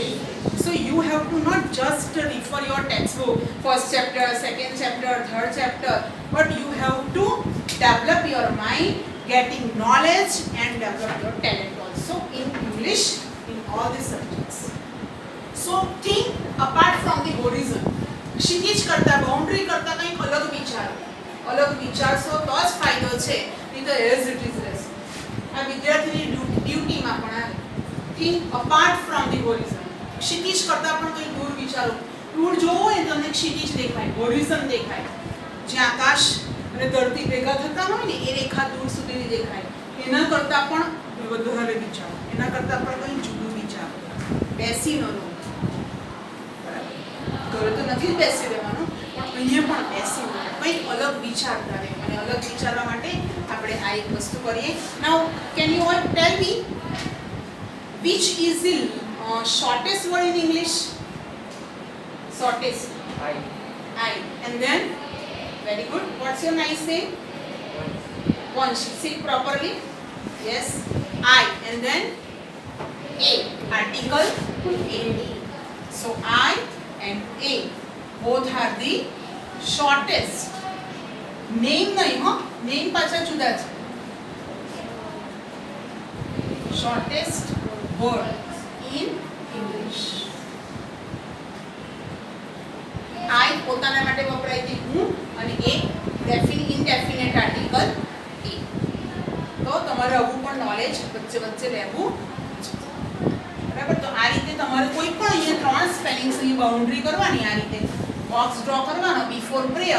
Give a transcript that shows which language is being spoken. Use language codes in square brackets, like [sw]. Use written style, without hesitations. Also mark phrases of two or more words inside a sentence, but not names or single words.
[en] So you have to not just refer your textbook, first chapter, second chapter, third chapter, but you have to develop your mind, getting knowledge and develop your talent also in English in all the subjects. So think apart from the horizon. [gu] ક્ષિતિજ કરતા બાઉન્ડ્રી કરતા કંઈક અલગ વિચારશો તો જ ફાયદો છે, નહીં તો [en] as it is [gu] રહેશે. આ વિદ્યાર્થીની ડ્યુટીમાં પણ આવે. [en] think apart from the horizon. [gu] ક્ષિતિજ કરતા પણ કંઈ દૂર વિચારો. દૂર જોવો હોય તો તમને क्षितिज દેખાય, હોરિઝન દેખાય, જ્યાં આકાશ અને ધરતી ભેગા થતા હોય ને એ રેખા દૂર સુધીની દેખાય. એના કરતા પણ વધારે વિચારો, એના કરતા પણ કંઈ જુદું વિચારો. બેસી ન રહો. ઘરે તો નથી જ બેસી રહેવાનું, પણ અહીંયા પણ બેસી ન રહો. કંઈક અલગ વિચારતા રહે અને અલગ વિચારવા માટે આપણે આ એક વસ્તુ કરીએ. [en] Now can you all tell me which is the shortest word in English? Shortest. I. And then, very good. What's your nice name? Vanshi. Sit properly. Yes. I. And then A. Article A. So I and A both are the shortest. [gu] Name નહીં હો. Name પાછા જુદા છે. [en] Shortest word in English. [gu] I પોતાના માટે વપરાય છે હું અને A [en] indefinite article A. [gu] તો તમારે આવું પણ નોલેજ વચ્ચે વચ્ચે લેવું છે. બરાબર. તો આ રીતે તમારે કોઈ પણ અહીંયા ત્રણ સ્પેલિંગ્સ ની બાઉન્ડ્રી કરવાની, આ રીતે [en] box draw [gu] કરવાનો [en] before prayer.